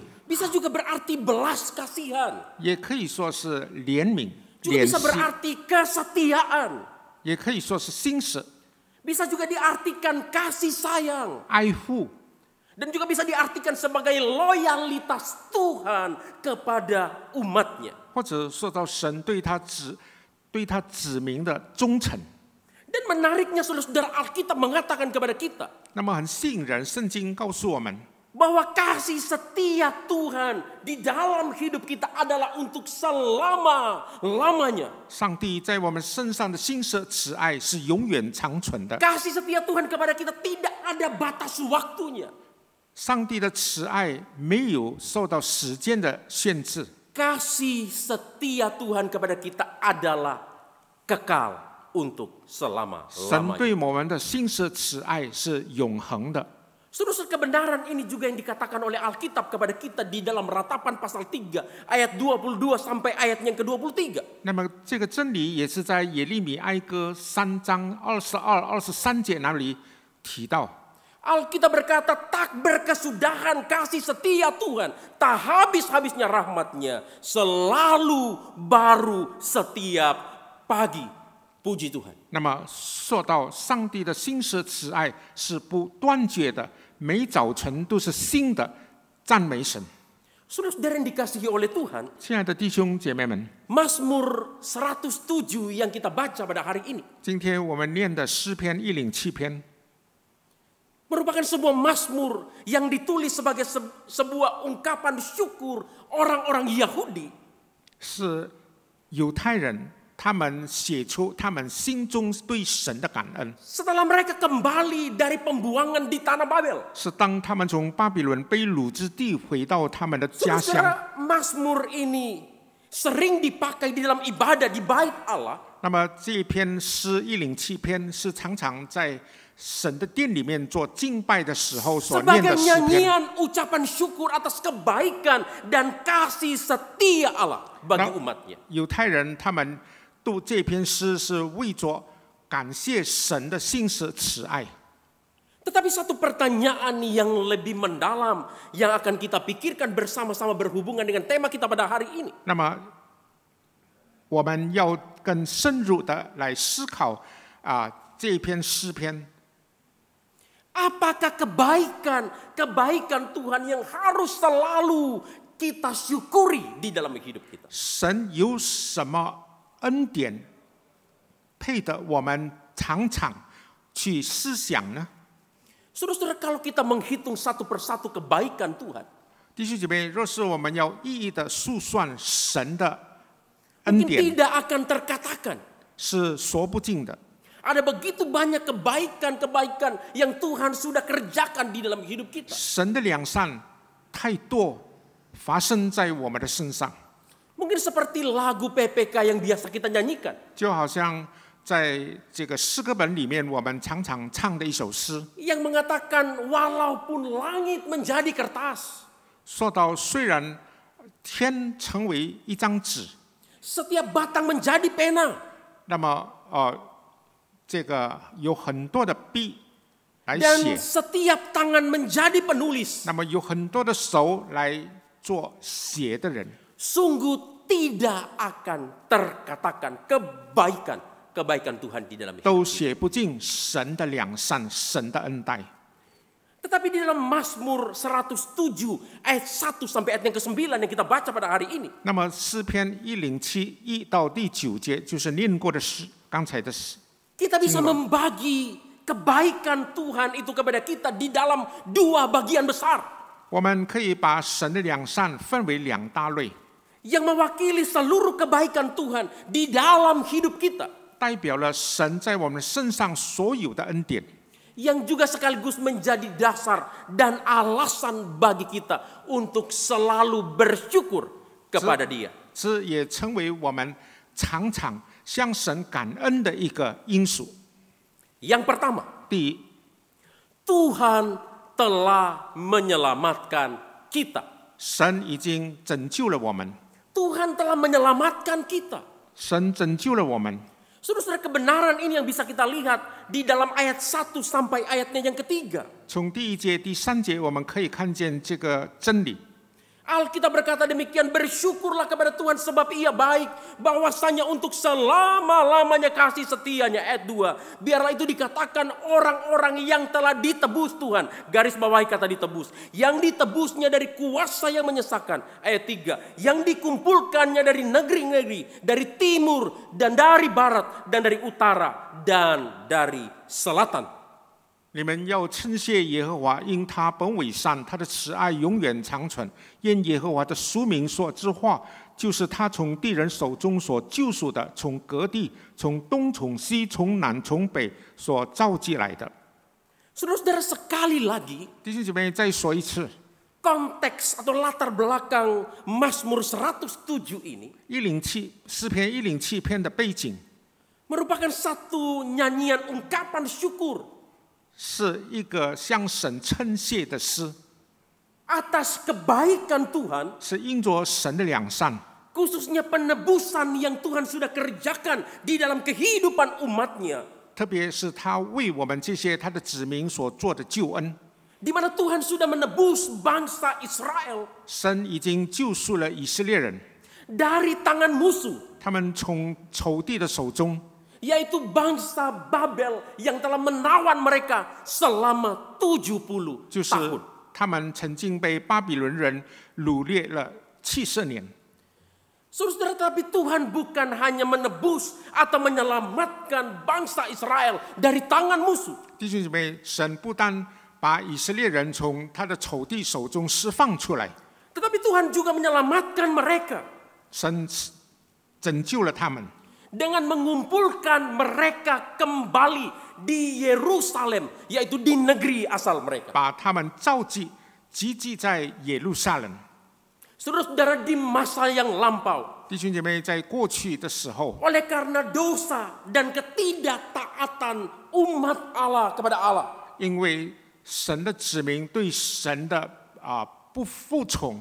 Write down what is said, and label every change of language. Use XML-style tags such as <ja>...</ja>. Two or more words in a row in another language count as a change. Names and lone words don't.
<id>Bisa juga berarti belas kasihan.</id> <zh>也可以说是怜悯、</zh> <id>Juga</id> <zh>怜</zh> <id>bisa</id> <zh>惜，</zh> <id>berarti kesetiaan.</id> <zh>也可以说是信实、</zh> <id>Bisa juga diartikan kasih sayang.</id> <zh>爱护，</zh> <id>Dan juga bisa diartikan sebagai loyalitas Tuhan kepada umatnya.</id> <zh>或者说到神对他子民的忠诚。</zh> <id>Dan menariknya saudara-saudara, Alkitab mengatakan kepada kita</id> <zh>那么很吸引人，圣经告诉我们，</zh> <id>bahwa kasih setia Tuhan di dalam hidup kita adalah untuk selama-lamanya.</id> <zh>上帝在我们身上的信实、慈爱是永远长存的。</zh> <id>Kasih setia Tuhan kepada kita tidak ada batas waktunya.</id> <zh>上帝的慈爱没有受到时间的限制，</zh> <id>Kasih setia Tuhan kepada kita adalah kekal untuk</id> <zh>神</zh> <id>selama-lamanya.</id> <zh>对我们的信实、慈爱是永恒的。</zh> <id>Saudara, kebenaran ini juga yang dikatakan oleh Alkitab kepada kita di dalam Ratapan pasal 3 ayat 22 sampai ayat yang ke-23.</id> <zh>那么这个真理也是在耶利米哀歌3章22、23节那里提到。</zh> <id>Alkitab berkata, tak berkesudahan kasih setia Tuhan, tak habis-habisnya rahmatnya, selalu baru setiap pagi Puji Tuhan.</id> <zh>那么说到上帝的心思慈爱是不断绝的，每早晨都是新的，赞美神。</zh> <id>Saudara-saudara yang dikasihi oleh Tuhan,</id> <zh>亲爱的弟兄姐妹们，</zh> <id>Mazmur 107 yang kita baca pada hari ini</id> <zh>今天我们念的诗篇107篇，</zh> <id>merupakan sebuah mazmur yang ditulis sebagai sebuah ungkapan syukur orang-orang Yahudi</id> <zh>是犹太人他们写出他们心中对神的感恩，</zh> <id>setelah mereka kembali dari pembuangan di tanah Babel.</id> <zh>是当他们从巴比伦被掳之地回到他们的家乡。</zh> <id>Saudara, Mazmur ini sering dipakai di dalam ibadah di bait Allah</id> <zh>那么这一篇诗107篇是常常在神的殿里面做敬拜的时候所念</zh> <id>sebagai</id> <zh>的诗篇，</zh> <id>nyanyian ucapan syukur atas kebaikan dan kasih setia Allah bagi umatnya.</id> <zh>犹太人他们读这篇诗是为着感谢神的信实慈爱。</zh> <id>Tetapi satu pertanyaan yang lebih mendalam yang akan kita pikirkan bersama-sama berhubungan dengan tema kita pada hari ini.</id> <zh>那么我们要更深入的来思考这一篇诗篇。</zh> <id>Apakah kebaikan Tuhan yang harus selalu kita syukuri di dalam hidup kita?</id> <zh>神有什么恩典配得我们常常去思想呢？</zh> <id>Saudara-saudara, kalau kita menghitung satu persatu kebaikan Tuhan,</id> <zh>弟兄姐妹，若是我们要一一的述算神的恩</zh> <id>mungkin</id> <zh>典，</zh> <id>tidak akan terkatakan.</id> <zh>是说不尽的。</zh> <id>Ada begitu banyak kebaikan-kebaikan yang Tuhan sudah kerjakan di dalam hidup kita.</id> <zh>神的良善太多发生在我们的身上，</zh> <id>Mungkin seperti lagu PPK yang biasa kita nyanyikan.</id> <zh>就好像在这个诗歌本里面，我们常常唱的一首诗，</zh> <id>Yang mengatakan walaupun langit menjadi kertas,</id> <zh>说到虽然天成为一张纸，</zh> <id>setiap batang menjadi pena,</id> <zh>那么这个有很多的笔来</zh> <id>dan</id> <zh>写，</zh> <id>setiap tangan menjadi penulis.</id> <zh>那么有很多的手来做写的人，</zh> <id>Sungguh tidak akan terkatakan kebaikan Tuhan di dalam hidup</id> <zh>都</zh> <id>kita.</id> <zh>写不尽神的良善、神的恩待。</zh> <id>Tetapi di dalam Mazmur 107 ayat 1 sampai ayat yang ke-9 yang kita baca pada hari ini,</id> <zh>那么诗篇107 1到第9节就是念过的诗，刚才的诗。</zh> <id>kita bisa membagi kebaikan Tuhan itu kepada kita di dalam dua bagian besar</id> <zh>我们可以把神的良善分为2大类，</zh> <id>yang mewakili seluruh kebaikan Tuhan di dalam hidup kita,</id> <zh>代表了神在我们身上所有的恩典，</zh> <id>yang juga sekaligus menjadi dasar dan alasan bagi kita untuk selalu bersyukur kepada Dia.</id> <zh>这也成为我们常常向神感恩的一个因素。</zh> <id>Yang pertama,</id> <zh>第一，</zh> <id>Tuhan telah menyelamatkan kita.</id> <zh>神已经拯救了我们，</zh> <id>Tuhan telah menyelamatkan kita.</id> <zh>神拯救了我们。</zh> <id>Saudara-saudara, kebenaran ini yang bisa kita lihat di dalam ayat 1 sampai ayatnya yang ketiga.</id> <zh>从第1节、第3节，我们可以看见这个真理。</zh> <id>Alkitab berkata demikian, bersyukurlah kepada Tuhan sebab Ia baik, bahwasanya untuk selama-lamanya kasih setianya. Ayat 2, biarlah itu dikatakan orang-orang yang telah ditebus Tuhan. Garis bawahi kata ditebus. Yang ditebusnya dari kuasa yang menyesakan. Ayat 3, yang dikumpulkannya dari negeri-negeri, dari timur dan dari barat dan dari utara dan dari selatan.</id> <zh>你们要称谢耶和华，因他本为善，他的慈爱永远长存。愿耶和华的书名所之话，就是他从地人手中所救赎的，从各地、从东、从西、从南、从北所召集来的。</zh> <id>Saudara-saudara, sekali lagi</id> <zh>弟兄姐妹，再说一次，</zh> <id>konteks atau latar belakang Mazmur 107 ini</id> <zh>107 诗篇107篇的背景</zh> <id>merupakan satu nyanyian ungkapan syukur</id> <zh>是一个向神称谢的诗，</zh> <id>atas kebaikan Tuhan,</id> <zh>是因着神的良善，</zh> <id>khususnya penebusan yang Tuhan sudah kerjakan di dalam kehidupan umatnya,</id> <zh>特别是他为我们这些他的子民所做的救恩。</zh> <id>di mana Tuhan sudah menebus bangsa Israel</id> <zh>神已经救赎了以色列人，</zh> <id>dari tangan musuh,</id> <zh>他们从仇敌的手中，</zh> <id>yaitu bangsa Babel yang telah menawan mereka selama 70</id> <zh>就是</zh> <id>tahun.</id> <zh>他们曾经被巴比伦人掳掠了70年。</zh> <id>Saudara, tetapi Tuhan bukan hanya menebus atau menyelamatkan bangsa Israel dari tangan musuh.</id> <zh>弟兄姐妹，神不单把以色列人从他的仇敌手中释放出来，</zh> <id>Tetapi Tuhan juga menyelamatkan mereka</id> <zh>神拯救了他们，</zh> <id>dengan mengumpulkan mereka kembali di Yerusalem, yaitu di negeri asal mereka.</id> <zh>把他们召集在耶路撒冷。</zh> <id>Saudara-saudara, di masa yang lampau,</id> <zh>弟兄姐妹，在过去的时候，</zh> <id>oleh karena dosa dan ketidaktaatan umat Allah kepada Allah,</id> <zh>因为神的子民对神的不服从，</zh>